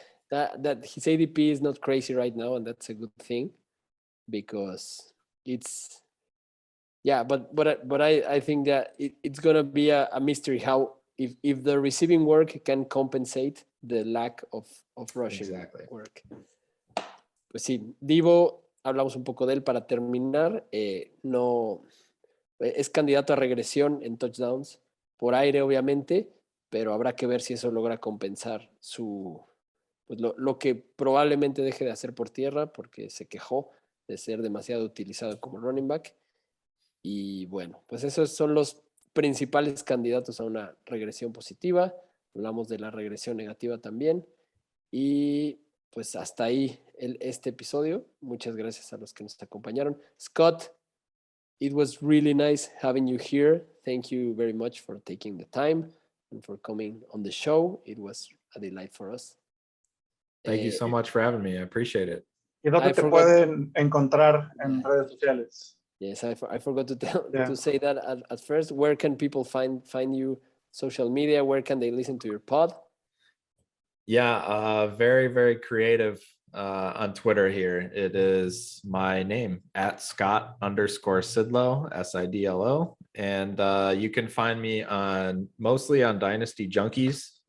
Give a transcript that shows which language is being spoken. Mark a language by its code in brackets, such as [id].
[en] that his ADP is not crazy right now, and that's a good thing because it's but I think that it's gonna be a mystery how if the receiving work can compensate the lack of rushing work. [es] Pues sí, Deebo, hablamos un poco de él para terminar. No es candidato a regresión en touchdowns por aire, obviamente, pero habrá que ver si eso logra compensar lo que probablemente deje de hacer por tierra porque se quejó de ser demasiado utilizado como running back. Y bueno, pues esos son los principales candidatos a una regresión positiva. Hablamos de la regresión negativa también. Y pues hasta ahí este episodio. Muchas gracias a los que nos acompañaron. [en] Scott, it was really nice having you here. Thank you very much for taking the time and for coming on the show. It was a delight for us. Thank you so much for having me. I appreciate it. [es] ¿Y dónde te pueden encontrar en redes sociales? [en] Yes, I forgot to say that at first. Where can people find you? Social media? Where can they listen to your pod? Yeah, very, very creative on Twitter here. It is my name at Scott_Sidlo, SIDLO. And you can find me mostly on Dynasty Junkies